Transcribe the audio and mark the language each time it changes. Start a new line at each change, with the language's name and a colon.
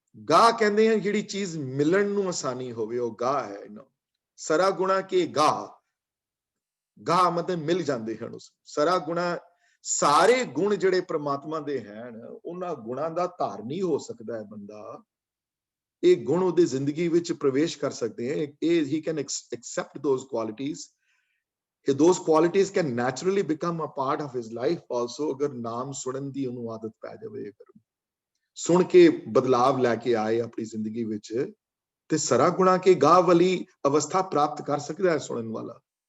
Punjabi: ਗਾ ਕਹਿੰਦੇ ਆ ਜਿਹੜੀ ਚੀਜ਼ ਮਿਲਣ ਨੂੰ ਆਸਾਨੀ ਹੋਵੇ, ਉਹ ਗਾ ਹੈ। ਸਰਾ ਗੁਣਾ ਕੇ ਗਾ, ਗਾ ਮਤਲਬ ਮਿਲ ਜਾਂਦੇ ਹਨ ਉਸ। ਸਰਾ ਗੁਣਾ, ਸਾਰੇ ਗੁਣ ਜਿਹੜੇ ਪ੍ਰਮਾਤਮਾ ਦੇ ਹਨ, ਉਹਨਾਂ ਗੁਣਾਂ ਦਾ ਧਾਰਨੀ ਹੋ ਸਕਦਾ ਹੈ ਬੰਦਾ। ਇਹ ਗੁਣ ਉਹਦੀ ਜ਼ਿੰਦਗੀ ਵਿੱਚ ਪ੍ਰਵੇਸ਼ ਕਰ ਸਕਦੇ ਹੈ।
English: ਇਹ he can accept those qualities. Those qualities can naturally become a part of his life also,
Punjabi: ਅਗਰ ਨਾਮ ਸੁਣਨ ਦੀ ਉਹਨੂੰ ਆਦਤ ਪੈ ਜਾਵੇ, ਅਗਰ ਸੁਣ ਕੇ ਬਦਲਾਵ ਲੈ ਕੇ ਆਏ ਆਪਣੀ ਜ਼ਿੰਦਗੀ ਵਿੱਚ, ਤੇ ਸਰਾ ਗੁਣਾ ਕੇ ਗਾ ਵਾਲੀ ਅਵਸਥਾ ਪ੍ਰਾਪਤ ਕਰ ਸਕਦਾ ਹੈ ਸੁਣਨ ਵਾਲਾ।